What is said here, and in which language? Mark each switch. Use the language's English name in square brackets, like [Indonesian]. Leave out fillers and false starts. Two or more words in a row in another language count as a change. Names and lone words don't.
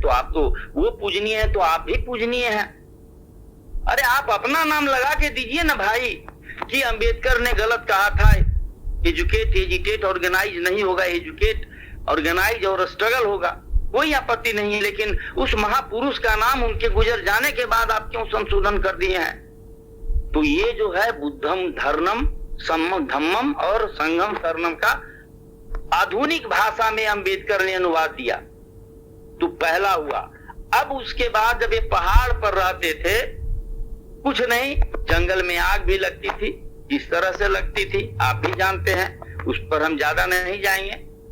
[Hindi] तो आप तो वो पूजनीय है, तो आप भी पूजनीय हैं। अरे आप अपना नाम लगा के दीजिए ना भाई कि अंबेडकर ने गलत कहा था। [English] educate, agitate, organize [Hindi] नहीं होगा, [English] educate, organize and struggle होगा। [Hindi] कोई आपत्ति नहीं है। लेकिन उस महापुरुष का नाम उनके गुजर जाने के बाद आप क्यों संशोधन कर दिए हैं? तो ये जो है [Pali] बुद्धम धर्मम धम्मम और संगम शरणम [Hindi] का आधुनिक भाषा में अंबेडकर ने अनुवाद दिया, तो पहला हुआ। अब उसके बाद जब ये पहाड़ पर रहते थे, कुछ नहीं, जंगल में आग भी लगती थी, इस तरह से लगती थी, आप भी जानते हैं, उस पर हम ज्यादा नहीं जाएंगे।